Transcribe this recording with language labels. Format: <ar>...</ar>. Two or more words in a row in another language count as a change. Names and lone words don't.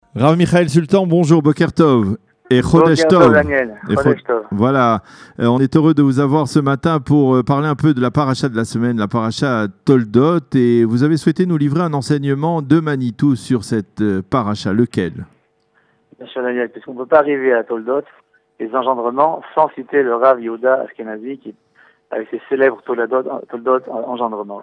<fr>Rav Michael Sultan, bonjour,</fr> <he>בוקר טוב וחודש Boker Tov. Tov, Daniel. חודש טוב.</he> <fr>Voilà, on est heureux de vous avoir ce matin pour parler un peu de la paracha de la semaine, la paracha Toldot, et vous avez souhaité nous livrer un enseignement de Manitou sur cette paracha, lequel? Bien sûr, Daniel, puisqu'on ne peut pas arriver à Toldot, les engendrements, sans citer le Rav Yehuda Ashkenazi, qui, avec ses célèbres Toldot engendrements.</fr>